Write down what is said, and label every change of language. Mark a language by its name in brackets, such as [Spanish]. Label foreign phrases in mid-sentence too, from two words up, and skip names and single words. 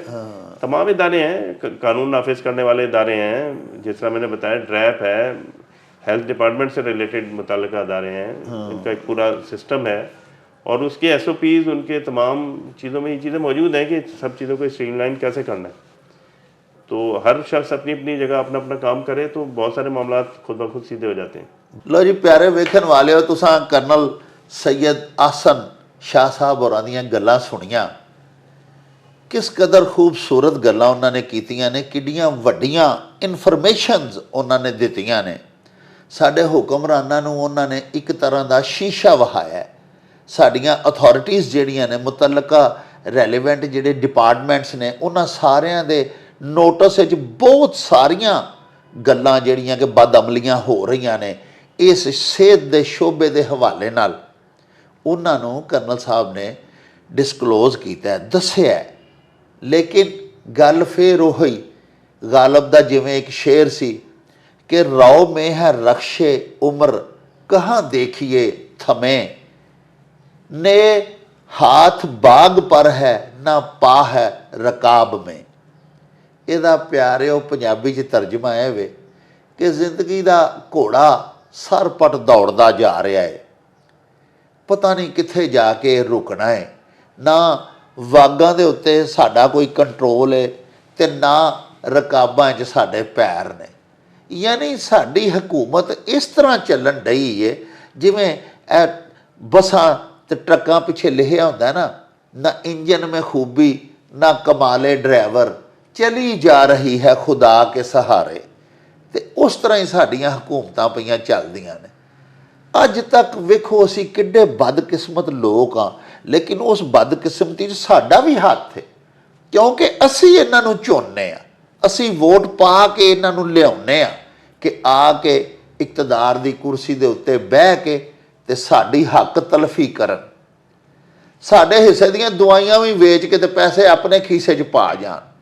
[Urdu] تمام ادارے ہیں، قانون نافذ کرنے والے ادارے ہیں، جس طرح میں نے بتایا ڈریپ ہے، ہیلتھ ڈپارٹمنٹ سے ریلیٹڈ متعلقہ ادارے ہیں، ان کا ایک پورا سسٹم ہے، اور اس کے ایس او پیز، ان کے تمام چیزوں میں یہ چیزیں موجود ہیں کہ سب چیزوں کو اسٹریم لائن کیسے کرنا ہے۔ تو ہر شخص اپنی اپنی جگہ اپنا اپنا کام کرے تو بہت سارے معاملات خود بخود سیدھے ہو جاتے ہیں۔ [Punjabi] لو جی پیارے ویکھن والے ہو، تساں کرنل سید احسن شاہ صاحب ہوراں دیاں گلاں سنیاں، کس قدر خوبصورت گلاں انہوں نے کیتیاں نے، کڈیاں وڈیاں انفارمیشنز انہوں نے دتیاں نے، ساڈے حکمراناں نوں انہوں نے ایک طرح دا شیشہ وہایا ہے۔ ساڈیاں اتھارٹیز جڑیاں نے، متعلقہ ریلیونٹ جڑے ڈپارٹمنٹس نے، انہاں ساریاں دے نوٹس وچ بہت ساریاں گلاں جڑیاں کہ بد عملیاں ہو رہیاں نے اس صحت دے شعبے دے حوالے نال، انہاں نوں کرنل صاحب نے ڈسکلوز کیتا ہے، دسیا ہے۔ لیکن گل پھر وہی غالب دا جویں ایک شعر سی کہ [Urdu] رو میں ہے رخش عمر کہاں دیکھیے تھمیں، نے ہاتھ باغ پر ہے نہ پا ہے رکاب میں۔ [Punjabi] یہ پیارے پنجابی چ ترجمہ ہے وے کہ زندگی دا گھوڑا ਸਰਪਟ ਦੌੜਦਾ ਜਾ ਰਿਹਾ ਹੈ। ਪਤਾ ਨਹੀਂ ਕਿੱਥੇ ਜਾ ਕੇ ਰੁਕਣਾ ਹੈ। ਨਾ ਵਾਗਾਂ ਦੇ ਉੱਤੇ ਸਾਡਾ ਕੋਈ ਕੰਟਰੋਲ ਹੈ ਤੇ ਨਾ ਰਕਾਬਾਂ 'ਚ ਸਾਡੇ ਪੈਰ ਨੇ। ਯਾਨੀ ਸਾਡੀ ਹਕੂਮਤ ਇਸ ਤਰ੍ਹਾਂ ਚੱਲਣ ਡਈ ਹੈ ਜਿਵੇਂ ਇਹ ਬੱਸਾਂ ਤੇ ਟਰੱਕਾਂ ਪਿੱਛੇ ਲਿਖਿਆ ਹੁੰਦਾ ਨਾ ਇੰਜਨ [Urdu] میں خوبی نہ کمالِ ڈرائیور چلی جا رہی ہے خدا کے سہارے. [Punjabi] ਤੇ ਉਸ ਤਰ੍ਹਾਂ ਹੀ ਸਾਡੀਆਂ ਹਕੂਮਤਾਂ ਪਈਆਂ ਚੱਲਦੀਆਂ ਨੇ। ਅੱਜ ਤੱਕ ਵੇਖੋ ਅਸੀਂ ਕਿੱਡੇ ਬਦਕਿਸਮਤ ਲੋਕ ਹਾਂ, ਲੇਕਿਨ ਉਸ ਬਦਕਿਸਮਤੀ 'ਚ ਸਾਡਾ ਵੀ ਹੱਥ ਹੈ, ਕਿਉਂਕਿ ਅਸੀਂ ਇਹਨਾਂ ਨੂੰ ਚੁਣਨੇ ਆ, ਅਸੀਂ ਵੋਟ ਪਾ ਕੇ ਇਹਨਾਂ ਨੂੰ ਲਿਆਉਂਦੇ ਆ ਕਿ ਆ ਕੇ ਇਕਤਦਾਰ ਦੀ ਕੁਰਸੀ ਦੇ ਉੱਤੇ ਬਹਿ ਕੇ ਤੇ ਸਾਡੀ ਹੱਕ ਤਲਫੀ ਕਰਨ, ਸਾਡੇ ਹਿੱਸੇ ਦੀਆਂ ਦਵਾਈਆਂ ਵੀ ਵੇਚ ਕੇ ਤੇ ਪੈਸੇ ਆਪਣੇ ਖੀਸੇ 'ਚ ਪਾ ਜਾਣ।